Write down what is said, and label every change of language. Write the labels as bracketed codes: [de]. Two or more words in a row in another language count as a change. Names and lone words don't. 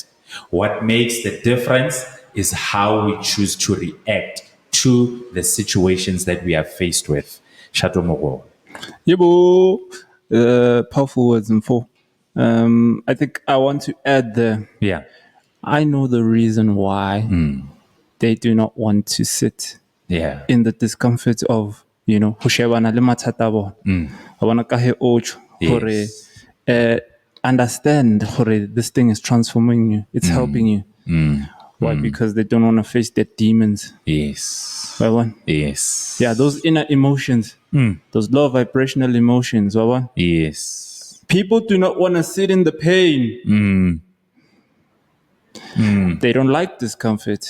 [en] What makes the difference is how we choose to react to the situations that we are faced with. Shato Mogo. Yebo, powerful words and full. I think I want to add Yeah. I know the reason why they do not want to sit Yeah. in the discomfort of, [st] ho shebana le mathata a bona. Ba bona ka he o tjho hore, [en] understand hore this thing is transforming you. It's helping you. Why? Because they don't want to face their demons. Yes. Right? Yes. Yeah, those inner emotions, those low vibrational emotions. Right? Yes. People do not want to sit in the pain. They don't like discomfort.